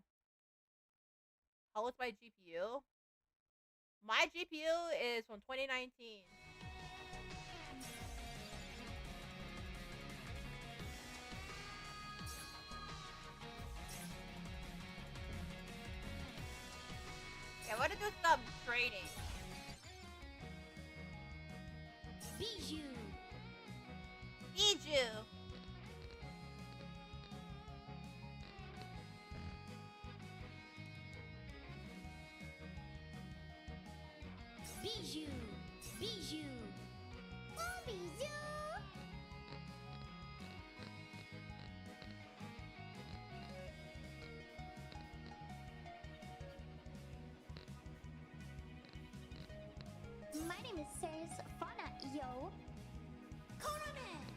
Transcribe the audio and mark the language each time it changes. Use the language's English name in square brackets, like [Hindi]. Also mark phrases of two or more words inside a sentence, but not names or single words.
[English] How old's my GPU? My GPU is from 2019. Yeah, I want to do some trading. Bijou. Bijou. Bijou. Bijou. Oh, bijou. My name is Saris Fauna, yo. Korone.